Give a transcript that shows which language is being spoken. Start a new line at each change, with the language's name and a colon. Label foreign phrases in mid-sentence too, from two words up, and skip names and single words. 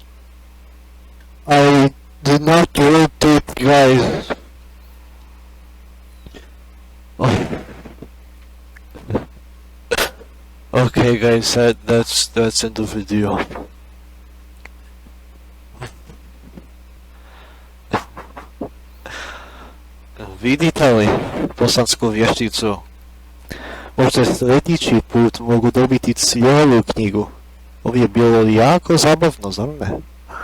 English: I did not rotate, guys. Okay, guys, that's in the video.
Bosnian: Vidite li bosansku vješticu? Možda sljedeći put mogu dobiti cijelu knjigu. Ovo je bilo jako zabavno, zar ne?